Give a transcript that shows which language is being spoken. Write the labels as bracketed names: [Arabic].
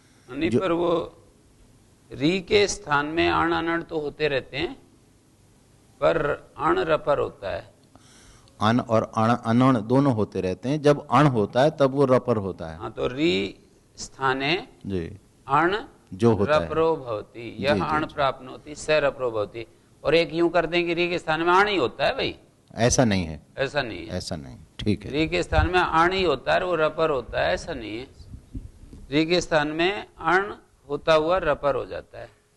[Hindi] नहीं, पर वो री के स्थान में अण अनण तो होते रहते हैं, पर अण रपर होता है। अन और अण अनण दोनों होते रहते हैं। जब अण होता है तब वो रपर होता है। हाँ, तो री स्थाने जी अण जो होता है [Sanskrit] रपरो भवति, यह अण प्राप्नोति स रपरो भवति। [Hindi] और एक यूं कर दें कि री के स्थान में अण ही होता है भाई, ऐसा नहीं है। ऐसा नहीं है। ऐसा नहीं, ठीक है। री के स्थान में अण ही होता है, वो रपर होता है, ऐसा नहीं है। री के स्थान में अण होता हुआ रपर हो जाता है।